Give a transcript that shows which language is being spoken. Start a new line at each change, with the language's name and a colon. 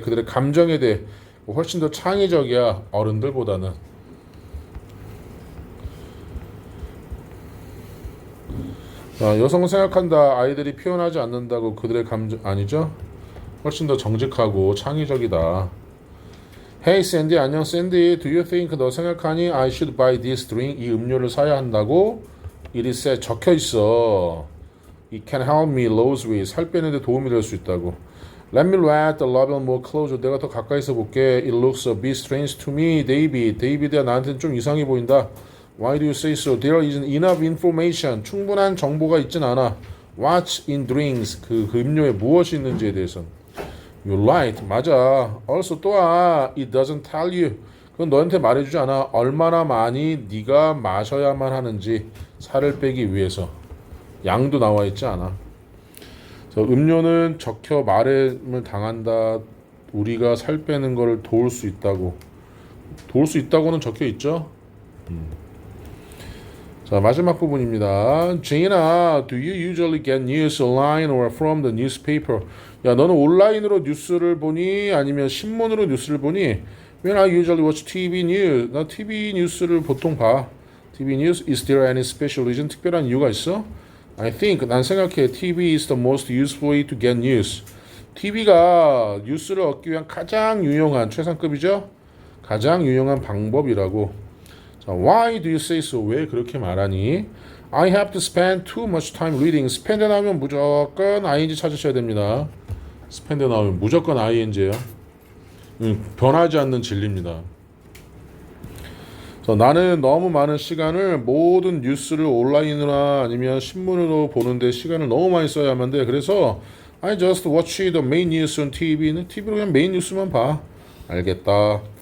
Korean: 그들의 감정에 대해 훨씬 더 창의적이야 어른들보다는. 자, 여성은 생각한다. 아이들이 표현하지 않는다고 그들의 감정 아니죠? 훨씬 더 정직하고 창의적이다.
English: Hey Sandy
Korean: 안녕 샌디.
English: Do you think
Korean: 너 생각하니
English: I should buy this drink
Korean: 이 음료를 사야 한다고?
English: It is said
Korean: 적혀 있어.
English: It can help me lose weight
Korean: 살 빼는데 도움이 될 수 있다고.
English: Let me look the label more closer.
Korean: 내가 더 가까이서 볼게.
English: It looks a bit strange to me, David.
Korean: 데이비드야 나한테는 좀 이상해 보인다.
English: Why do you say so? There isn't enough information.
Korean: 충분한 정보가 있진 않아.
English: What's in drinks?
Korean: 그 음료에 무엇이 있는지에 대해서는.
English: You're right.
Korean: 맞아.
English: Also
Korean: 또한
English: it doesn't tell you.
Korean: 그건 너한테 말해주지 않아. 얼마나 많이 네가 마셔야만 하는지 살을 빼기 위해서. 양도 나와 있지 않아. 음료는 적혀 말을 당한다. 우리가 살 빼는 거를 도울 수 있다고. 도울 수 있다고는 적혀 있죠. 자, 마지막 부분입니다.
English: Gina, do you usually get news online or from the newspaper?
Korean: 야, 너는 온라인으로 뉴스를 보니 아니면 신문으로 뉴스를 보니?
English: When I usually watch TV news.
Korean: 나 TV 뉴스를 보통 봐. TV news.
English: Is there any special reason?
Korean: 특별한 이유가 있어?
English: I think
Korean: 난 생각해
English: TV is the most useful way to get news.
Korean: TV가 뉴스를 얻기 위한 가장 유용한 최상급이죠. 가장 유용한 방법이라고.
English: 자, why do you say so?
Korean: 왜 그렇게 말하니?
English: I have to spend too much time reading.
Korean: spend 나오면 무조건 ing 찾으셔야 됩니다. spend 나오면 무조건 ing예요. 변하지 않는 진리입니다. 나는 너무 많은 시간을 모든 뉴스를 온라인이나 아니면 신문으로 보는데 시간을 너무 많이 써야 하는데 그래서
English: I just watch the main news on TV
Korean: 는 TV로 그냥 메인 뉴스만 봐. 알겠다.